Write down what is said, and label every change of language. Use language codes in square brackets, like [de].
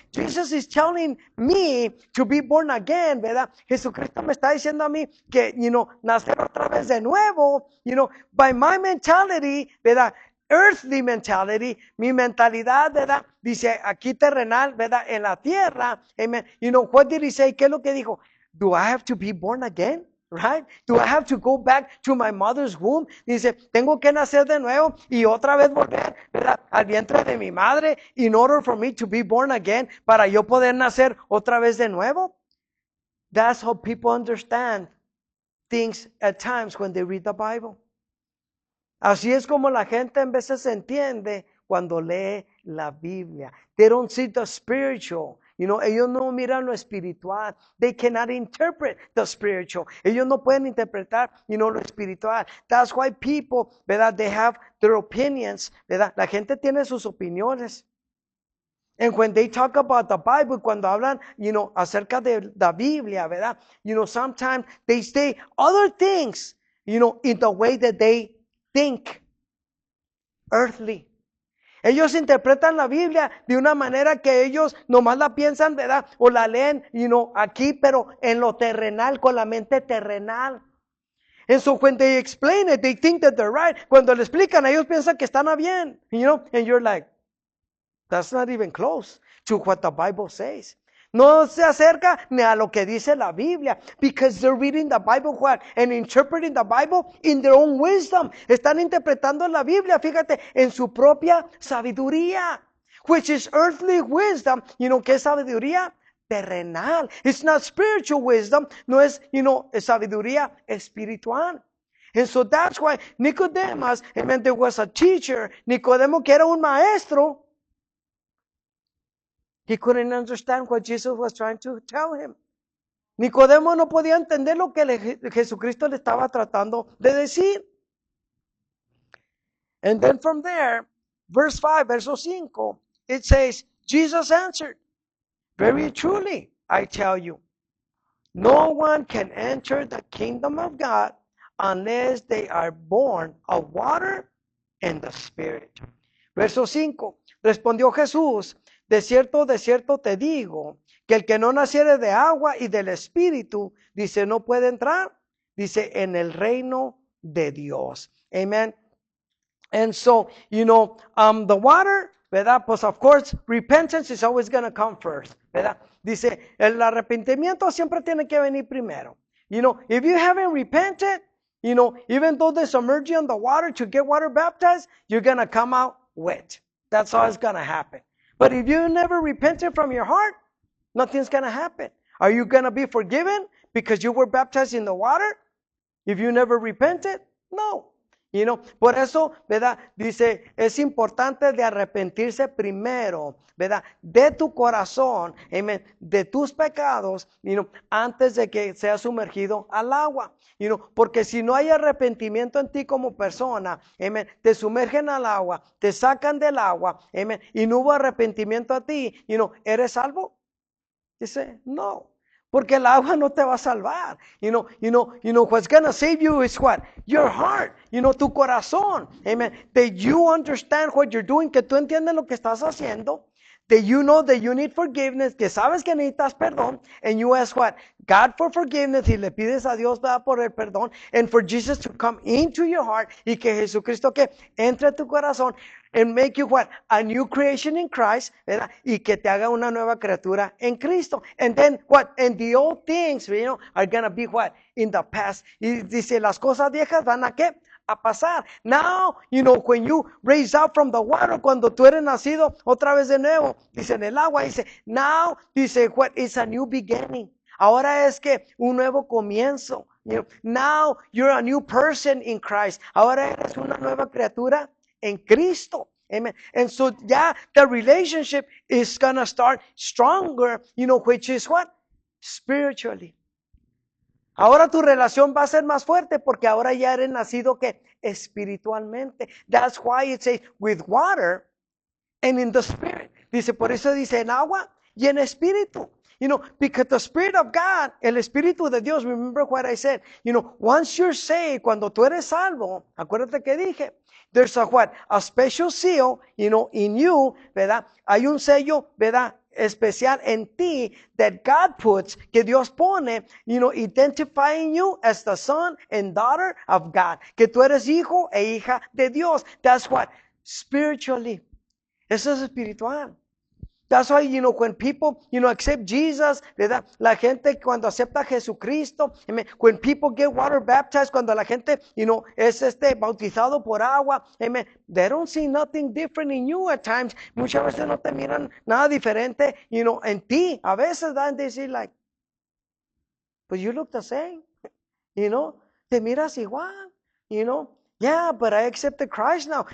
[en] Jesus is telling me to be born again, [es] ¿verdad? Jesucristo me está diciendo a mí que, nacer otra vez de nuevo, [en] by my mentality, [es] ¿verdad? [en] Earthly mentality, [es] mi mentalidad, ¿verdad? Dice aquí terrenal, ¿verdad? En la tierra, amen. [en] What did he say? [es] ¿Qué es lo que dijo? [en] Do I have to be born again? Right? Do I have to go back to my mother's womb? [es] Dice, tengo que nacer de nuevo y otra vez volver, ¿verdad? Al vientre de mi madre [en] in order for me to be born again, [es] para yo poder nacer otra vez de nuevo. [en] That's how people understand things at times when they read the Bible. [es] Así es como la gente en veces entiende cuando lee la Biblia. [en] They don't see the spiritual. [es] Ellos no miran lo espiritual. [en] They cannot interpret the spiritual. [es] Ellos no pueden interpretar, lo espiritual. [en] That's why people, [es] ¿verdad? [en] They have their opinions, [es] ¿verdad? La gente tiene sus opiniones. [en] And when they talk about the Bible, [es] cuando hablan, acerca de la Biblia, ¿verdad? [en] Sometimes they say other things, in the way that they think. Earthly. [es] Ellos interpretan la Biblia de una manera que ellos nomás la piensan, ¿verdad? O la leen, aquí, pero en lo terrenal, con la mente terrenal. [en] And so when they explain it, they think that they're right. [es] Cuando le explican, ellos piensan que están bien, [en] and you're like, that's not even close to what the Bible says. [es] No se acerca ni a lo que dice la Biblia. [en] Because they're reading the Bible what? And interpreting the Bible in their own wisdom. [es] Están interpretando la Biblia, fíjate, en su propia sabiduría. [en] Which is earthly wisdom. [es] ¿Qué es sabiduría? Terrenal. [en] It's not spiritual wisdom. [es] No es, sabiduría espiritual. [en] And so that's why Nicodemus, amen, there was a teacher. [es] Nicodemo, que era un maestro. [en] He couldn't understand what Jesus was trying to tell him. [es] Nicodemo no podía entender lo que Jesucristo le estaba tratando de decir. [en] And then from there, verse 5, [es] verso 5, [en] it says, Jesus answered, very truly, I tell you, no one can enter the kingdom of God unless they are born of water and the Spirit. [es] Verso 5, respondió Jesús, de cierto te digo, que el que no naciere de agua y del Espíritu, dice, no puede entrar, dice, en el reino de Dios. Amen. [en] And so, the water, [es] ¿verdad? [en] Pues of course, repentance is always going to come first, ¿verdad? [es] Dice, el arrepentimiento siempre tiene que venir primero. [en] If you haven't repented, even though they submerge you in the water to get water baptized, you're going to come out wet. That's all it's going to happen. But if you never repented from your heart, nothing's going to happen. Are you going to be forgiven because you were baptized in the water? If you never repented? No. [es] Por eso, ¿verdad? Dice, es importante de arrepentirse primero, ¿verdad? De tu corazón, amen, de tus pecados, antes de que sea sumergido al agua. Porque si no hay arrepentimiento en ti como persona, amen, te sumergen al agua, te sacan del agua, amen, y no hubo arrepentimiento a ti, ¿eres salvo? Dice, no. Porque el agua no te va a salvar. [en] What's going to save you is what? Your heart. [es] Tu corazón. [en] Amen. That you understand what you're doing. [es] Que tú entiendes lo que estás haciendo. [en] That you know that you need forgiveness. [es] Que sabes que necesitas perdón. [en] And you ask what? God for forgiveness. [es] Y le pides a Dios, ¿verdad? Por el perdón. [en] And for Jesus to come into your heart. [es] Y que Jesucristo que entre a tu corazón. [en] And make you what? A new creation in Christ, [es] ¿verdad? Y que te haga una nueva criatura en Cristo. [en] And then what? And the old things, are going to be what? In the past. [es] Y dice, las cosas viejas van a ¿qué? A pasar. [en] Now, when you raise up from the water, [es] cuando tú eres nacido otra vez de nuevo, dice en el agua, dice, now, dice, [en] what? It's a new beginning. [es] Ahora es que un nuevo comienzo. [en] Now, you're a new person in Christ. [es] Ahora eres una nueva criatura en Cristo. Amen. [en] And so the relationship is going to start stronger, which is what? Spiritually. [es] Ahora tu relación va a ser más fuerte porque ahora ya eres nacido que espiritualmente. [en] That's why it says with water and in the spirit. [es] Dice, por eso dice en agua y en espíritu. [en] Because the Spirit of God, [es] el Espíritu de Dios, [en] remember what I said, once you're saved, [es] cuando tú eres salvo, acuérdate que dije, [en] there's a what? A special seal, in you, [es] ¿verdad? Hay un sello, ¿verdad? Especial en ti [en] that God puts, [es] que Dios pone, [en] identifying you as the son and daughter of God. [es] Que tú eres hijo e hija de Dios. [en] That's what? Spiritually. [es] Eso es espiritual. [en] That's why, when people, accept Jesus, ¿verdad? [es] La gente cuando acepta a Jesucristo, amen, [en] when people get water baptized, [es] cuando la gente, es bautizado por agua, [en] amen, they don't see nothing different in you at times. [es] Muchas veces no te miran nada diferente, en ti. A veces, [en] and they say like, but you look the same, [es] te miras igual, [en] yeah, but I accepted Christ now.